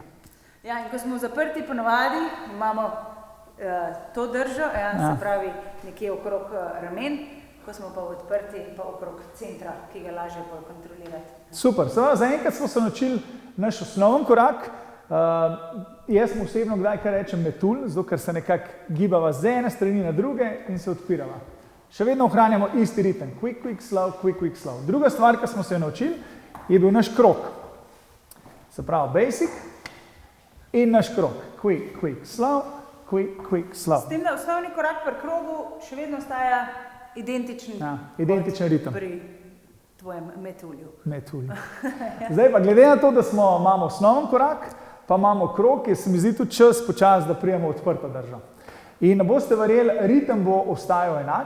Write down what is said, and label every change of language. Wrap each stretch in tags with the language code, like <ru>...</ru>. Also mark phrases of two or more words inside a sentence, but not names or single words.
<sl>Ja, in ko smo zaprti ponovadi, imamo to držo, ja, se pravi nekje okrog ramen, ko smo pa odprti, pa okrog centra, ki ga lažje bolj kontrolirati. Super, seveda zaenkrat smo se naučili naš osnoven korak. Jaz mu osebno kdaj kar rečem metulj, zato ker se nekako gibava z ene strani na druge in se odpirava. Še vedno ohranjamo isti ritem.</sl> <en>Quick, quick, slow, quick, quick, slow.</en> <sl>Druga stvar, ki smo se jo naučili, je bil naš krog. Se pravi basic in naš krog.</sl> <en>Quick, quick, slow, quick, quick, slow.</en> <sl>S tem, da osnovni korak pri krogu še vedno ostaja identičen, Ja, identičen ritem. pri tvojem metulju. Metulj. Zdaj pa glede na to, da imamo osnoven korak, pa imamo krog, je se mi zdi tudi čas počas, da prijemo odprto držo. In ne boste verjeli, ritem bo ostajal enak.</sl>